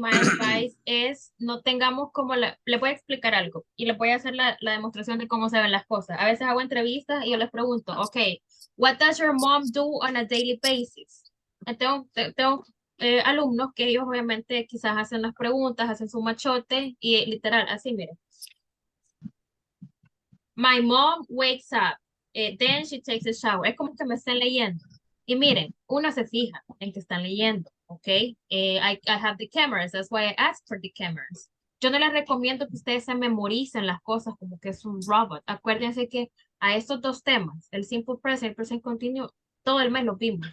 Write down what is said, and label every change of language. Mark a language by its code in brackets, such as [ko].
[es] My advice es no tengamos como le voy a explicar algo y le voy a hacer la demostración de cómo se ven las cosas. A veces hago entrevistas y yo les pregunto, okay, [en] what does your mom do on a daily basis? [es] Tengo alumnos que ellos obviamente quizás hacen las preguntas, hacen su machote y literal, así mire. [en] My mom wakes up, then she takes a shower. [es] Es como que me estén leyendo. Y miren, uno se fija en que están leyendo, ¿ok? [en] I have the cameras, that's why I asked for the cameras. [es] yo no les recomiendo que ustedes se memoricen las cosas como que es un robot. Acuérdense que a estos dos temas, el simple present y el present continuo, todo el mes los vimos.